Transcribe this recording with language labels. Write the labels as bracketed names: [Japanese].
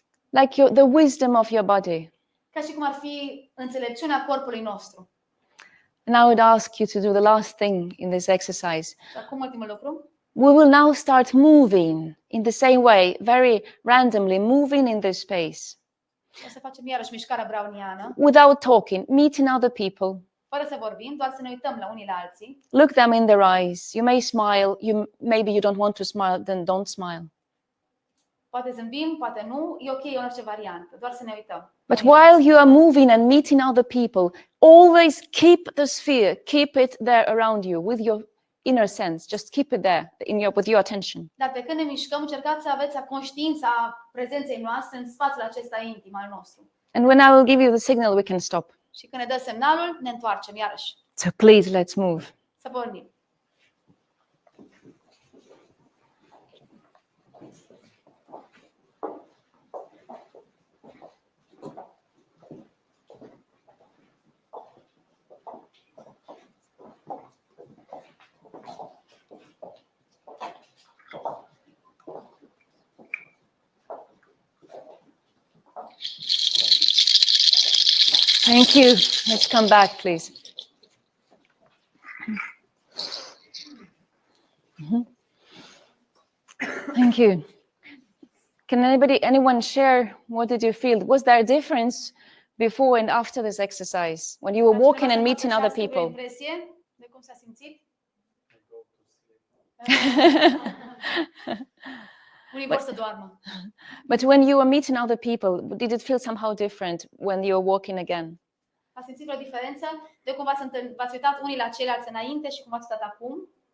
[English] Like the wisdom of your body. [Romanian] Ca și cum ar fi înțelepciunea corpului nostru. [English] And I would ask you to do the last thing in this exercise. [Romanian] Și acum ultimul lucru. [English] We will now start moving in the same way, very randomly, moving in this space. [Romanian] O să facem iarăși mișcarea browniană, [English] Without talking, meeting other people. [Romanian] fără să vorbim, doar să ne uităm la unii la alții. [English] Look them in their eyes. You may smile, maybe you don't want to smile, then don't smile. [Romanian] Poate zâmbim, poate nu, e ok, e orice variantă, doar să ne uităm. [English] But while you are moving and meeting other people, always keep the sphere, keep it there around you with your inner sense. Just keep it there with your attention. [Romanian] Dar pe când ne mișcăm, încercați să aveți conștiința prezenței noastre în spațiul acesta intim al nostru. [English] And when I will give you the signal, we can stop. [Romanian] Și când ne dă semnalul, ne întoarcem iarăși. [English] So please, let's move. [Romanian] Să pornim. [English] Thank you. Let's come back, please. Thank you. Can anyone share what did you feel? Was there a difference before and after this exercise when you were walking and meeting other people? [Romanian] Impresie de cum s-a simțit? Unii vor să doarmă. [English] But when you were meeting other people, did it feel somehow different when you were walking again? [Romanian] Ați simțit o diferență de cum v-ați uitat unii la ceilalți înainte și cum v-ați uitat acum?